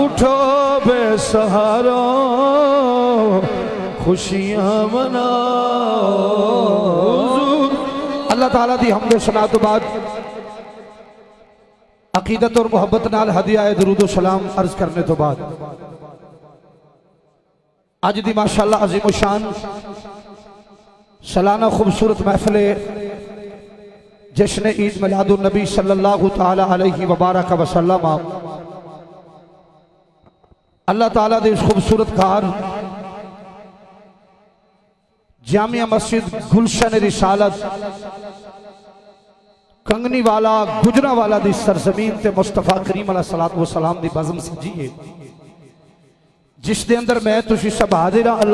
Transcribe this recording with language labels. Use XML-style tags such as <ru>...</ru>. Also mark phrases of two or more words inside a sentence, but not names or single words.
<pa>ਉੱਠੋ ਬੇਸਹਾਰੋ ਖ਼ੁਸ਼ੀਆਂ ਮਨਾਓ। ਅੱਲ੍ਹਾ ਤਾਲਾ ਦੀ ਹਮਦ ਸਨਾ ਤੋਂ ਬਾਅਦ ਅਕੀਦਤ ਔਰ ਮੁਹੱਬਤ ਨਾਲ ਹਦੀਆ ਦਰੂਦ ਸਲਾਮ ਅਰਜ਼ ਕਰਨੇ ਤੋਂ ਬਾਅਦ ਅੱਜ ਦੀ ਮਾਸ਼ਾਅੱਲ੍ਹਾ ਅਜ਼ੀਮ ਸ਼ਾਨ ਸਾਲਾਨਾ ਖ਼ੂਬਸੂਰਤ ਮਹਿਫ਼ਲ ਜਸ਼ਨ ਈਦ ਮਿਲਾਦੁਨ ਨਬੀ</pa> <ar>صلى الله تعالى عليه وبارك وسلم</ar> <pa>ਅੱਲ੍ਹਾ ਤਾਲਾ ਦੇ ਇਸ ਖ਼ੂਬਸੂਰਤ ਘਰ ਜਾਮਿਆ ਮਸਜਿਦ ਗੁਲਸ਼ਨ ਰਿਸਾਲਤ ਕੰਗਣੀ ਵਾਲਾ ਗੁਜਰਾਂ ਵਾਲਾ ਦੀ ਸਰਜ਼ਮੀਨ ਤੇ ਮੁਸਤਫ਼ਾ ਕਰੀਮ</pa> <ar>عليه الصلاة والسلام</ar> <pa>ਦੀ ਬਜ਼ਮ ਸਜੀ ਹੈ ਜਿਸ ਦੇ ਅੰਦਰ ਮੈਂ ਤੁਸੀਂ ਸਭ ਹਾਜ਼ਰ ਹਾਂ।</pa>